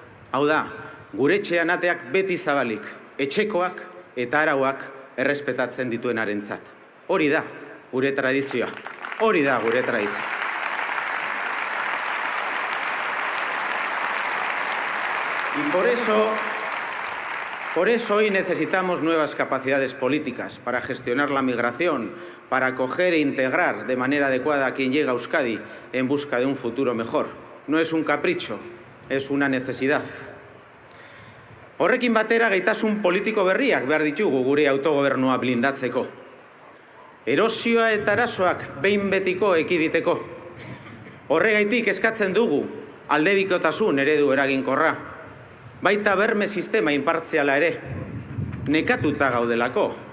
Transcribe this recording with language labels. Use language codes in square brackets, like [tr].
[eu] Hau da, gure etxean ateak beti zabalik, etxekoak eta arauak errespetatzen dituenarentzat. Hori da gure tradizioa, hori da gure tradizioa. [es] Y por eso hoy necesitamos nuevas capacidades políticas para gestionar la migración, para acoger e integrar de manera adecuada a quien llega a Euskadi en busca de un futuro mejor. No es un capricho, es una necesidad. [eu] Horrekin batera gaitasun politiko berriak behar ditugu gure autogobernua blindatzeko. Erosioa eta arazoak behin betiko ekiditeko. Horregaitik eskatzen dugu aldebikotasun eredu eraginkorra. Baita berme sistema inpartziala ere, nekatuta gaudelako.